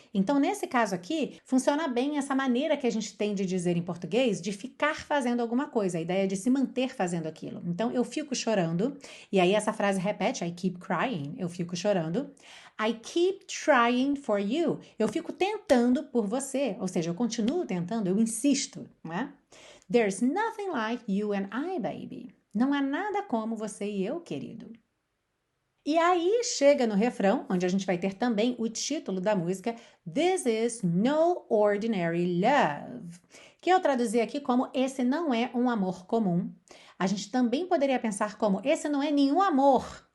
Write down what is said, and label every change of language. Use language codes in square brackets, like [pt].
[pt] Então, nesse caso aqui, funciona bem essa maneira que a gente tem de dizer em português de ficar fazendo alguma coisa, a ideia de se manter fazendo aquilo. Então, eu fico chorando, e aí essa frase repete, [en] I keep crying, [pt] eu fico chorando. [en] I keep trying for you. [pt] Eu fico tentando por você, ou seja, eu continuo tentando, eu insisto, não é? [en] There's nothing like you and I, baby. [pt] Não há nada como você e eu, querido. E aí chega no refrão, onde a gente vai ter também o título da música [en] This is no ordinary love, [pt] que eu traduzi aqui como esse não é um amor comum. A gente também poderia pensar como esse não é nenhum amor